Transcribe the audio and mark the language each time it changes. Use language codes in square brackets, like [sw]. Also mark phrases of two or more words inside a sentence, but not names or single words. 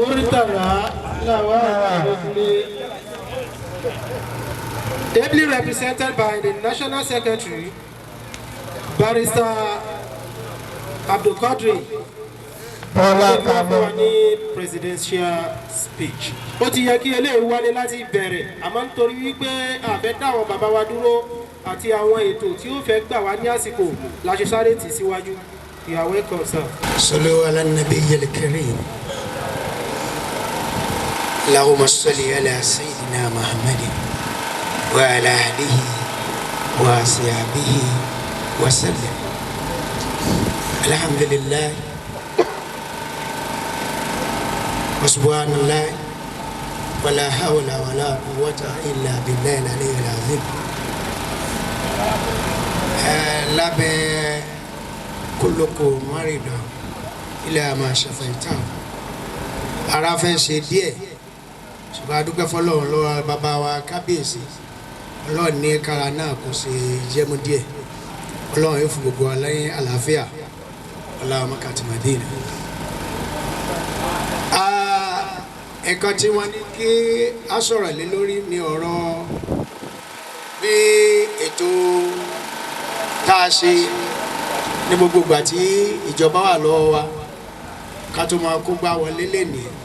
[en] MURITALA LAWAL, ably represented by the National Secretary, Barrister Abdulquadri, Bolakale presidential speech. [yo] Ó ti yẹ kí eléyìí wálé láti bẹ̀rẹ̀, àmọ́ nítorí wípé àfẹ́ dáwọn bàbá wa dúró àti àwọn ètò tí ó fẹ́ gbà wá ní àsìkò la ṣe sáré tì síwájú. [en] You are welcome, sir. [ar] صلوا على النبي الكريم. اللهم صل على سيدنا محمد وعلى آله وصحبه وسلم. الحمد لله وسبحان الله ولا حول ولا قوة إلا بالله العلي العظيم. كلكم مريض إلى ما شفيته. [yo] ara fẹ́ ṣe díẹ̀ ṣùgbọ́n a dúpẹ́ fọ́lọ́run lọ́wọ́ bàbá wa kábíyèsí Ọlọ́run ní kára náà kò ṣe jẹ́mú díẹ̀ Ọlọ́run yóò fún gbogbo aláyé àlàáfíà Ọlọ́run makati Madina. Ẹ̀kan tí wọ́n ní kí a sọ̀rọ̀ lé lórí ní ọ̀rọ̀ bí ètò tá a ṣe ní gbogbo ìgbà tí ìjọba wà lọ́wọ́ wa ká tó máa kó gbá wọlé lénìí.